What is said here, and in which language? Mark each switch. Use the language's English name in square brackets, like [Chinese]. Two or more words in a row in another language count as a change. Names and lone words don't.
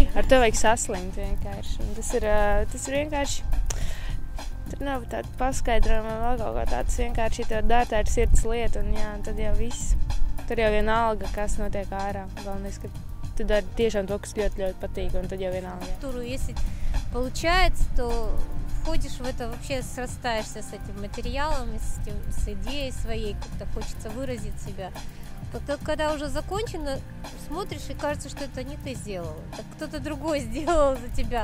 [Latvian] Ar to vajag saslimt vienkārši, un tas ir vienkārši, tur nav tāda paskaidrojuma, vēl kaut kā tāds vienkārši, ja tev dara, tā ir sirds lieta, un jā, tad jau viss, tur jau vienalga, kas notiek ārā. Galvenais, ka tu dari tiešām to, kas ļoti, ļoti patīk, un tad jau vienalga. [Russian] Если получается, то входишь в это, вообще срастаешься с этим материалом, с идеей своей, как-то хочется выразить себя. Когда уже закончено, смотришь и кажется, что это не ты сделал, это кто-то другой сделал за тебя.